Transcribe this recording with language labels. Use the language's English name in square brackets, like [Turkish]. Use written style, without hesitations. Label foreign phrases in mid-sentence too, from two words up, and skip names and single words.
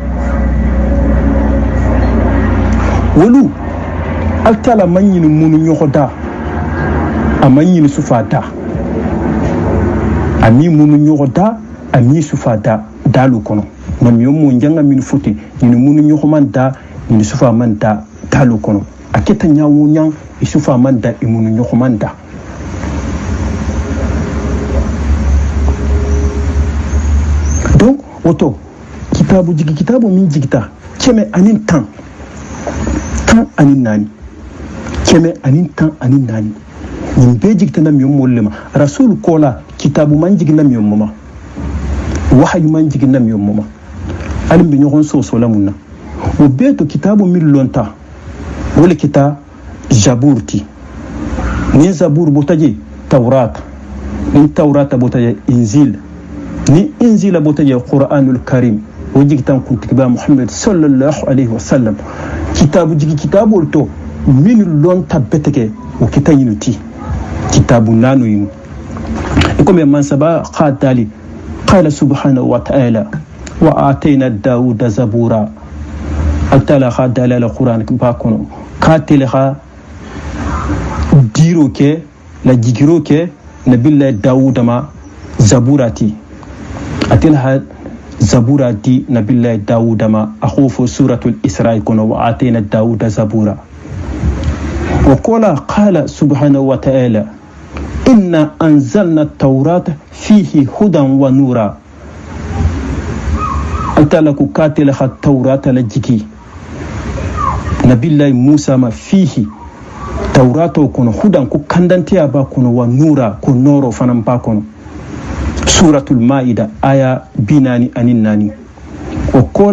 [Mandingo] wolu altala manyin munu nyoda amanyin sufata ami munu nyoda ami sufata dalu kono nam yomo njanga min futi ni munu nyohomanda ni sufa manda dalu kono aketa nyawo nyang isufa manda imunu nyohomanda donc woto kitabu min jigita keme anin tan anin nani keme anin tan anin nani nin be jigita nam yommo lema rasul kola kitabu man jigina nam yommo ma wahyu man jigina nam yommo ma alim bi nyohon so lamunna o beto kitabu min lonta wala kita jaburti ni zabur botaje tawrat ni tawrata botaje injil ni injila botaje [Arabic] القرآن الكريم [Mandingo] wajigtan kuntiba muhammad [Arabic] صلى الله عليه وسلم [Mandingo] kitabu to min lonta beteke o kitayinuti kitabu nanu yin ikom man saba qadali [Arabic] قال سبحانه وتعالى وآتينا داود زبورا [Mandingo] atala khadala al-quran bakono katilha diro ke la jigiro ke nabillahi dauda ma zaburati atilha zaburati nabillahi dauda ma akhufu [Arabic] سورة الإسراء [Mandingo] kono [Arabic] وآتينا داود زبورا وقال سبحانه وتعالى إنا أنزلنا التوراة فيه هدى ونورا [Mandingo] atala ku katilha at-taurata la jigi nabillahi musa ma [Arabic] فيه توراة [Mandingo] kono hudan ku kandantiya ba kono [Arabic] ونورا [Mandingo] ko noro fanan ba kono [Arabic] سورة المائدة [Mandingo] aya binani anin nani wa